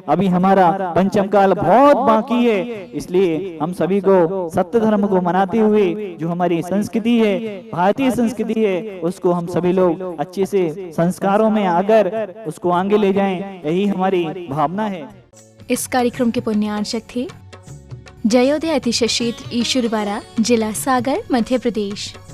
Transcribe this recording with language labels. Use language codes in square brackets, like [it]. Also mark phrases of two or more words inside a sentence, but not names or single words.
[hi] अभी हमारा पंचम काल बहुत बाकी है, इसलिए हम सभी को सत्य धर्म को मनाते हुए जो हमारी संस्कृति है, भारतीय संस्कृति है, उसको हम सभी लोग अच्छे से संस्कारों में आकर उसको आगे ले जाएं, यही हमारी भावना है। इस कार्यक्रम के पुण्यार्चक थे जयोदय अतिशय क्षेत्र ईश्वरवारा, जिला सागर, मध्य प्रदेश।